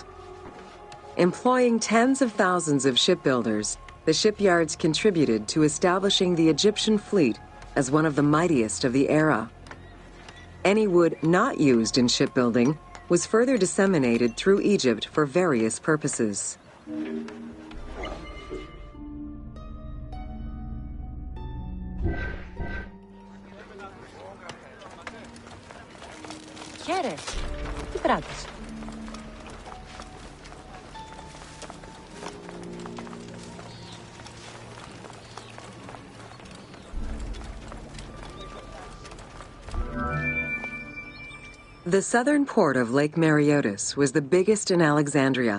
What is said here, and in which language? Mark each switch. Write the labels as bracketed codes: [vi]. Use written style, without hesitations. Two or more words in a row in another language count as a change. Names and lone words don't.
[en] Employing tens of thousands of shipbuilders, the shipyards contributed to establishing the Egyptian fleet as one of the mightiest of the era. Any wood not used in shipbuilding was further disseminated through Egypt for various purposes. [el] Χαίρε. Τι πράττεις? [en] The southern port of Lake Mariotis was the biggest in Alexandria.